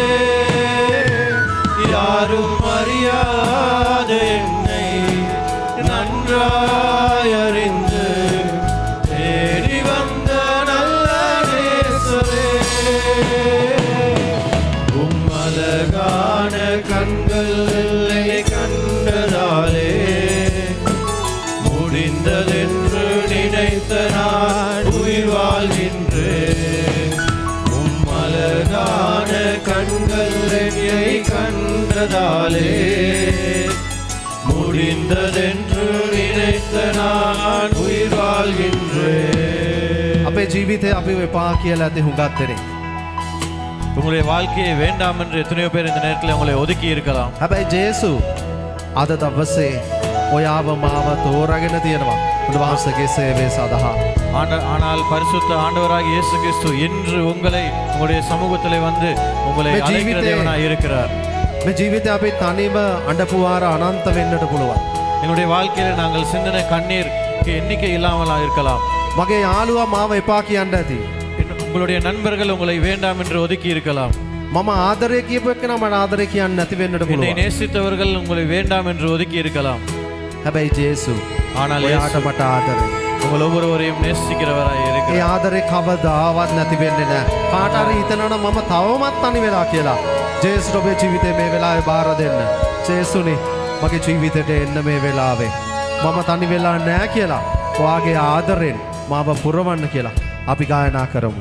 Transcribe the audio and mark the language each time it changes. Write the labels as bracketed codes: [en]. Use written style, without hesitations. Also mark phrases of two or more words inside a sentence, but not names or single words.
[ta] யாரும் அறியாத என்னை நன்றாய் அறிந்து தேடி வந்த நல்ல நேசரே, அழகான கண்கள் என்னை கண்டதாலே முடிந்ததென்று நினைத்த நான் உயிர் வாழ்கின்றேன். அழகான கண்கள் என்னை கண்டதாலே முடிந்ததென்று நினைத்த நான் உயிர் வாழ்கின்றேன். [si] අපේ ජීවිතේ අපි එපා කියලා ඇති හුඟක් දෙනෙක්. [ta] உங்களுடைய வாழ்க்கையை வேண்டாம் என்று எத்தனையோ பேர் இந்த நேரத்தில் உங்களை ஒதுக்கி இருக்கலாம். [si] හැබැයි ජේසු අද දවසේ ඔයාව මාව තෝරාගෙන තියෙනවා උන්වහන්සේගේ සේවය සඳහා. [ta] ஆனால் பரிசுத்த ஆண்டவராகிய இயேசு கிறிஸ்து இன்று உங்களை உங்களுடைய சமூகத்திலே வந்து உங்களை அழைக்கிற தேவனாய் இருக்கிறார். [si] මේ ජීවිතේ අපි තනිව අඬපු වාර අනන්ත වෙන්නට පුළුවන්. [ta] எங்களுடைய வாழ்க்கையில நாங்கள் சிந்தின கண்ணீர் எண்ணிக்கை இல்லாமல் இருக்கலாம். [si] මගේ යාළුවා මාව එපා කියන්න ඇති. [ta] உங்களுடைய நண்பர்கள் உங்களை வேண்டாம் என்று ஒதுக்கி இருக்கலாம். [si] මම ආදරය කියපු එක්කෙනා මට ආදරය කියන්න නැති වෙන්නට [ta] என்னை [si] පුළුවන්. [ta] நேசித்தவர்கள் உங்களை வேண்டாம் என்று ஒதுக்கி இருக்கலாம். [si] හැබැයි ජේසු [ta] ஆனால் [si] ඔයාට [ta] இயேசு [si] මට ආදරේ. [ta] உங்கள் ஒவ்வொருவரையும் நேசிக்கிறவராய் [si] ඒ [ta] இருக்கிறார். [si] ආදරේ කවදාවත් නැති වෙන්නේ නැහැ. කාට හරි හිතනවා මම තවමත් තනි වෙලා කියලා. ජේසුට ඔබේ ජීවිතේ මේ වෙලාවේ බාර දෙන්න. ජේසුනි මගේ ජීවිතේට එන්න මේ වෙලාවේ. මම තනි වෙලා නැහැ කියලා. ඔයාගේ ආදරෙන් මාව පුරවන්න කියලා අපි ගායනා කරමු.